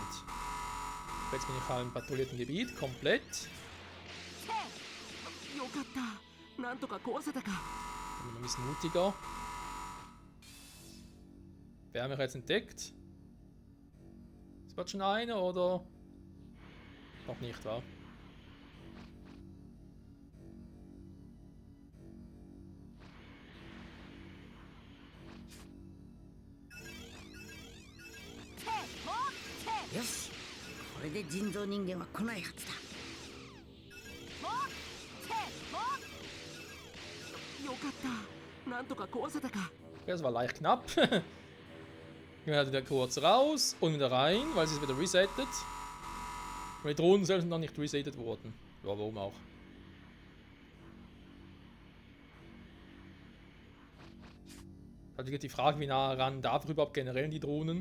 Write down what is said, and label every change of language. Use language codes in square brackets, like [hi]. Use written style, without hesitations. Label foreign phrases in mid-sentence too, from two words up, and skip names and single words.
[de] Jetzt bin ich halt im patrouillierten Gebiet, komplett. Ich bin ein bisschen mutiger. Wer hat mich jetzt entdeckt? Wird schon eine oder noch nicht, wahr? Yes. [ja] これで人造人間は来ないはずだ。よかった。なんとか壊せたか。 [de] Das war leicht knapp. Gehen wir halt wieder kurz raus und wieder rein, weil sie es wieder resettet. Weil die Drohnen selbst noch nicht resettet wurden. Ja, warum auch. Halt wieder die Frage, wie nah ran darf überhaupt generell die Drohnen.